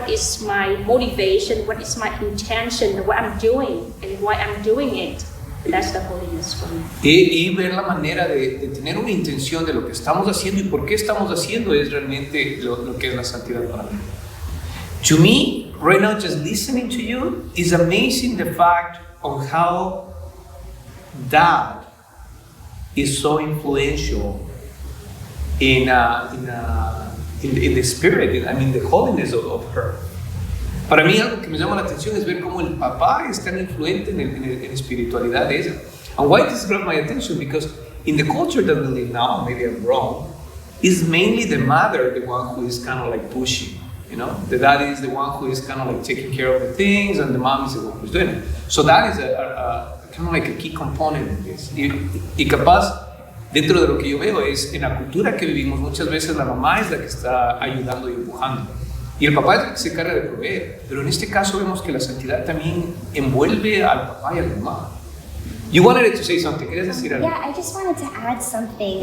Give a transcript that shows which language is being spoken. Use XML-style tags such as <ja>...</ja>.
<en>What is my motivation? What is my intention? What I'm doing and why I'm doing it? And that's the holiness for me.</en> <es>Y ver la manera de tener una intención de lo que estamos haciendo y por qué estamos haciendo es realmente lo que es la santidad para mí.</es> <en>To me, right now, just listening to you is amazing the fact of how Dad is so influential in the spirit, the holiness of her.</en> <es>Para mí algo que me llama la atención es ver cómo el papá es tan influente en la espiritualidad de ella.</es> <en>And why this grabbed my attention? Because in the culture that we live now, maybe I'm wrong, is mainly the mother the one who is kind of like pushing. You know, the dad is the one who is kind of like taking care of the things, and the mom is the one who's doing it. So that is a kind of like a key component in this.</en> <es>Y capaz, dentro de lo que yo veo es, en la cultura que vivimos, muchas veces la mamá es la que está ayudando y empujando. Y el papá es el que se encarga de proveer. Pero en este caso vemos que la santidad también envuelve al papá y a la mamá.</es> <en>You wanted to say something.</en> <es>¿Querías decir algo?</es> <en>Yeah, I just wanted to add something.</en>